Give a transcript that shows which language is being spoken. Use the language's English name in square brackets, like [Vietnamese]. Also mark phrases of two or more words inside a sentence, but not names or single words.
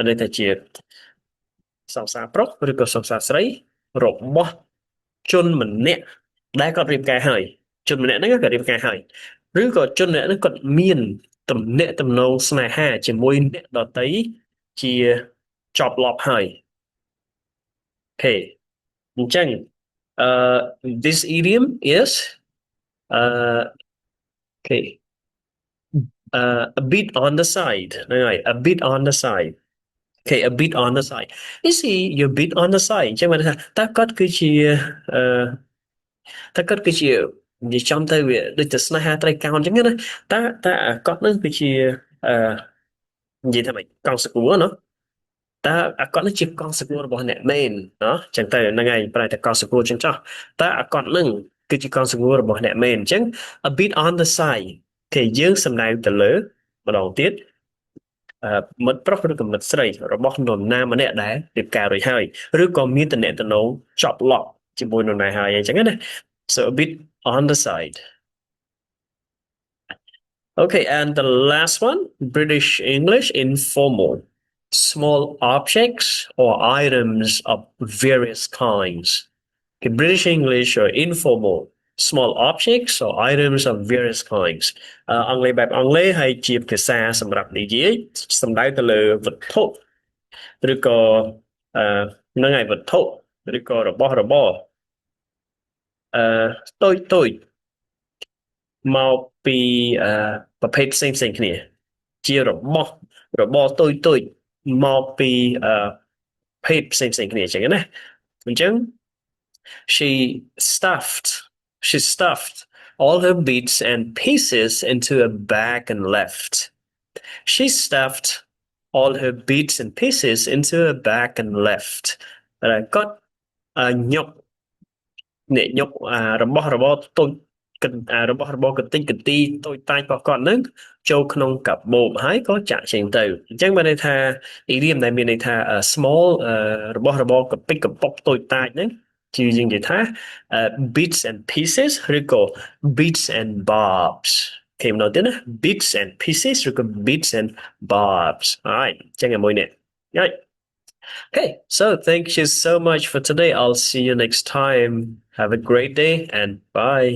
[Khmer] ន័យថាជាសង្សារប្រុសឬក៏សង្សារស្រីរបស់ជនម្នាក់ដែលគាត់រៀបការហើយជនម្នាក់ហ្នឹងគាត់រៀបការហើយឬក៏ជនម្នាក់ហ្នឹងគាត់មានទំនាក់ទំនងស្នេហាជាមួយអ្នកដតីជាចប់លាប់ហើយអូខេអញ្ចឹង [English] this idiom is okay a bit on the side [Khmer] ហ្នឹងហើយ [English] a bit on the side okay a bit on the side is he your bit on the side [Khmer] អញ្ចឹងបានថាតើគាត់គឺជា តើគាត់គឺជានិយាយចំទៅវាដូចទៅស្នេហាត្រីកោណអញ្ចឹងណាតើគាត់នឹងគឺជានិយាយថាម៉េចកង់សកួរណា តើគាត់នឹងជាកង់សកួររបស់អ្នកមែនណាអញ្ចឹងទៅហ្នឹងហើយប្រែតែកង់សកួរអញ្ចឹងចោះតើគាត់នឹងគឺជាកង់សកួររបស់អ្នកមែនអញ្ចឹង [English] a bit on the side [Khmer] គេយើងសំដៅទៅលើម្ដងទៀតមិត្តប្រុសឬក៏មិត្តស្រីរបស់នរណាម្នាក់ដែលរៀបការរួចហើយឬក៏មានទំនាក់ទំនងចប់ឡប់ជាមួយនរណាហើយអញ្ចឹងណា [English] so a bit on the side. Okay, and the last one, British English informal. Small objects or items of various kinds. Okay, British English or informal. Small objects or items of various kinds. [Khmer] អង់គ្លេសបែបអង់គ្លេសហើយជាភាសាសម្រាប់និយាយសំដៅទៅលើវត្ថុឬក៏ហ្នឹងហើយវត្ថុឬក៏របស់របរ តូចតូចមកពីប្រភេទផ្សេងផ្សេងគ្នាជារបស់របរតូចតូចមកពីភេទផ្សេងផ្សេងគ្នាអញ្ចឹងណាអញ្ចឹង [English] she stuffed she stuffed all her bits and pieces into a bag and left. She stuffed all her bits and pieces into a bag and left. [Khmer] គាត់ញុកអ្នកញុករបស់របរតូចរបស់របរកតិចកទីតូចតាចរបស់គាត់ហ្នឹងចូលក្នុងកាបូបហើយក៏ចាក់ចេញទៅអញ្ចឹងបានន័យថា idiom ដែលមានន័យថា small របស់របរកពិចកប៉ុកតូចតាចហ្នឹងជាយើងនិយាយថា [English] bits and pieces [Khmer] ឬក៏ [English] bits and bobs [Khmer] គេមកទៀតណា [English] bits and pieces [Khmer] ឬក៏ [English] bits and bobs [Khmer] alright អញ្ចឹងមួយនេះ right. [English] Okay, so thank you so much for today. I'll see you next time. Have a great day and bye.